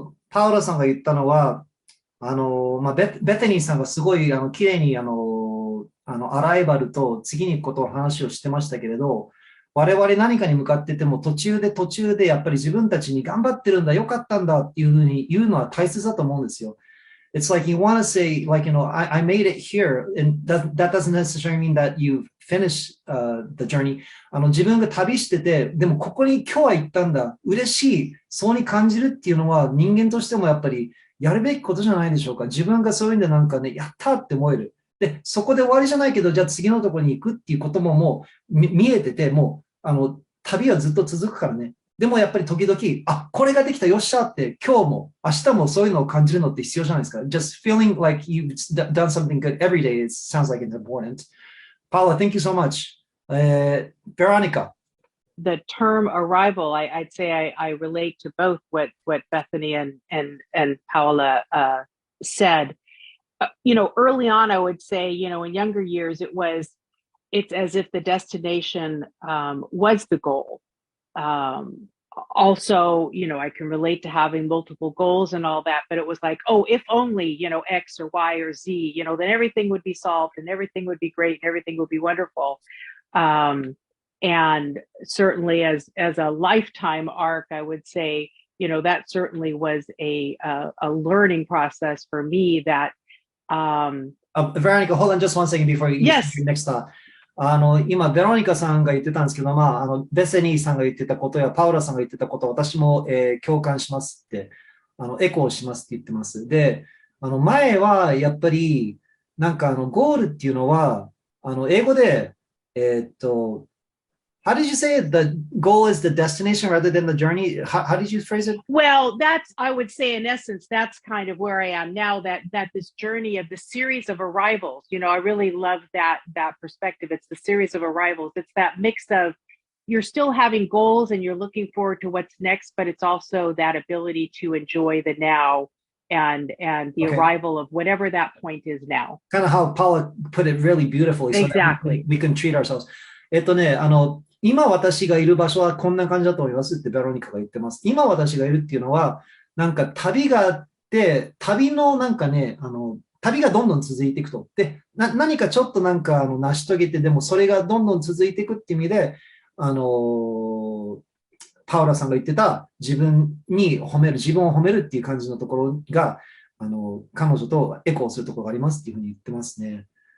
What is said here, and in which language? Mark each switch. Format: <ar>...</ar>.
<ja>パウラさんが言ったのは、ベテニーさんがすごい、綺麗に、アライバルと次に行くことを話をしてましたけれど、我々何かに向かってても途中でやっぱり自分たちに頑張ってるんだ、よかったんだっていうふうに言うのは大切だと思うんですよ。</ja> <en>It's like you want to say, like, I made it here, and that doesn't necessarily mean that you've finished the journey.</en> <ja>自分が旅してて、でもここに今日は行ったんだ、嬉しい、そうに感じるっていうのは人間としてもやっぱりやるべきことじゃないでしょうか。自分がそういうんでなんかね、やったって思える。で、そこで終わりじゃないけど、じゃあ次のところに行くっていうことももう見えてて、もう、旅はずっと続くからね。でもやっぱり時々、これができた、よっしゃって、今日も、明日もそういうのを感じるのって必要じゃないですか。</ja> <en>Just feeling like you've done something good every day, it sounds like it's important. Paula, thank you so much. Veronica. The term arrival, I'd say I relate to both what Bethany and Paula said. Early on, I would say, in younger years, it's as if the destination was the goal. Also, I can relate to having multiple goals and all that, but it was like, if only, X or Y or Z, then everything would be solved and everything would be great and everything would be wonderful. And certainly as a lifetime arc, I would say, that certainly was a learning process for me that, Veronica, hold on just one second before you Yes. your next thought.</en> <ja>今、ベロニカさんが言ってたんですけど、ベセニーさんが言ってたことやパウラさんが言ってたこと、私も、共感しますって、エコーしますって言ってます。で、前はやっぱり、なんかゴールっていうのは、英語で、</ja> <en>How did you say it? The goal is the destination rather than the journey. How did you phrase it? Well, I would say in essence, that's kind of where I am now, that this journey of the series of arrivals, I really love that perspective. It's the series of arrivals. It's that mix of you're still having goals and you're looking forward to what's next, but it's also that ability to enjoy the now and the Okay. arrival of whatever that point is now. Kind of how Paula put it really beautifully. So that Exactly. we can treat ourselves.</en> <ja>今私がいる場所はこんな感じだと思いますってベロニカが言ってます。今私がいるっていうのは、なんか旅があって、旅のなんかね、旅がどんどん続いていくと。で、何かちょっとなんか成し遂げて、でもそれがどんどん続いていくっていう意味で、パウラさんが言ってた自分を褒めるっていう感じのところが、彼女とエコーするところがありますっていうふうに言ってますね。</ja>